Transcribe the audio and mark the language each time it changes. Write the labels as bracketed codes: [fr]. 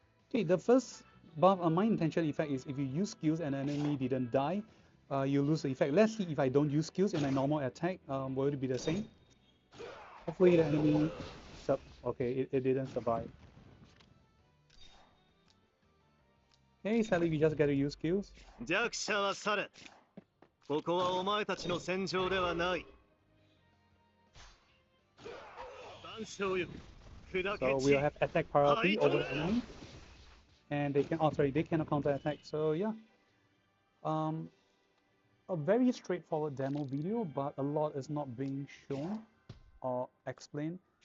[en] okay, the first buff on my intention effect is if you use skills and an enemy didn't die, you lose the effect. Let's see if I don't use skills in my normal attack, will it be the same? Hopefully the enemy okay, it didn't survive. Okay, sadly we just get to use skills. [ja] 弱者は去れ。ここはお前たちの戦場ではない。万象よ。砕け [en] So we'll have attack priority over the enemy. And they can, oh sorry, they cannot counter attack. So yeah. A very straightforward demo video, but a lot is not being shown or explained.